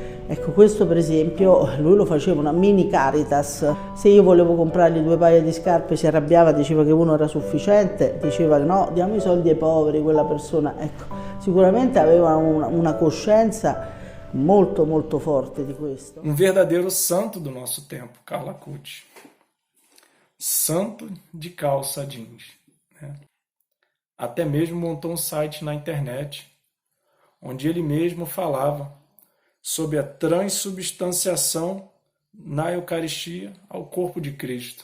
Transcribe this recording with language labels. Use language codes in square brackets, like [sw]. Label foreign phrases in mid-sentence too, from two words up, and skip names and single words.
[it] Ecco, questo per esempio lui lo faceva una mini Caritas. Se io volevo comprargli 2 paia di scarpe si arrabbiava, diceva che uno era sufficiente, diceva no, diamo i soldi ai poveri, quella persona. Ecco, sicuramente aveva una coscienza molto molto forte di questo. [pt] Um verdadeiro santo do nosso tempo, Carla Cucci. Santo de calça jeans, né? Até mesmo montou um site na internet onde ele mesmo falava sobre a transubstanciação na Eucaristia ao corpo de Cristo.